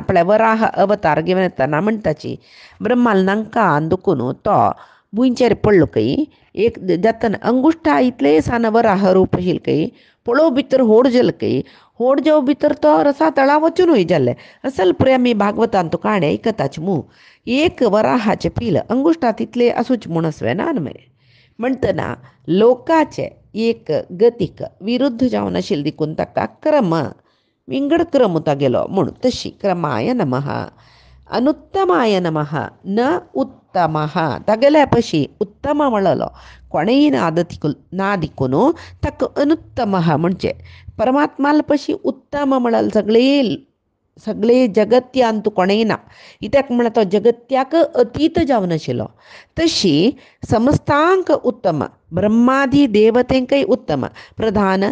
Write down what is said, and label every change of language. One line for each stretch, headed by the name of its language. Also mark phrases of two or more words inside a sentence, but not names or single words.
Konkani: म्हळ्यार वराह अवतार घेवन येतना म्हणटाची ब्रह्मांडांकां दुखून तो भुंयचेर पडलो खंय एक जातना अंगुश्टा इतले सान वराह रूप आशिल्लें खंय पळोव भितर व्हड जालें खंय व्हड जावं भितर तो रसा तळा वचूनय जाल्लें असल पुराय आमी भागवतांत काणी आयकताची मू. एक वराहाचें पील अंगुश्टा तितले आसूचे म्हूण आसवें ना न्हय. म्हणटना लोकाचे एक गतीक विरुद्ध जावन आशिल्ले देखून ताका क्रम विंगड क्रम तागेलो म्हूण तशी
Sanskrit: क्रमाय नमः. अनुत्तमाय नमः न उत्तमः
Konkani: तगल्यापाशी उत्तम म्हणलो कोणेय नादिकून ताका अनुत्तमः म्हणजे परमात्माला उत्तम म्हणल सगळे जगत्यांत कोणेय ना इत्याक म्हणल्यार तो जगत्याक अतीत जावन आशिल्लो तशी समस्तांक उत्तम ब्रह्मादी देवतेंकय उत्तम प्रधान